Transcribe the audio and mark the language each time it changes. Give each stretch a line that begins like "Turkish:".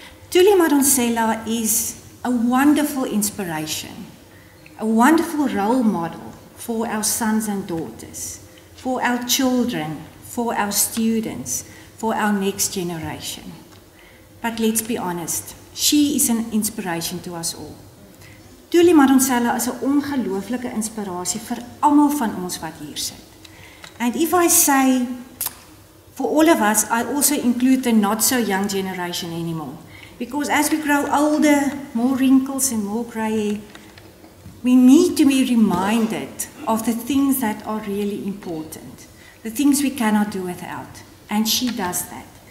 English: Thuli Madonsela is a wonderful inspiration, a wonderful role model for our sons and daughters, for our children, for our students, for our next generation. But let's be honest, she is an inspiration to us all.
Afrikaans: Thuli Madonsela is 'n ongelooflike inspirasie vir almal van ons wat hier sit.
English: And if I say, for all of us, I also include the not so young generation anymore. Because as we grow older, more wrinkles and more grey hair, we need to be reminded of the things that are really important, the things we cannot do without. And she does that.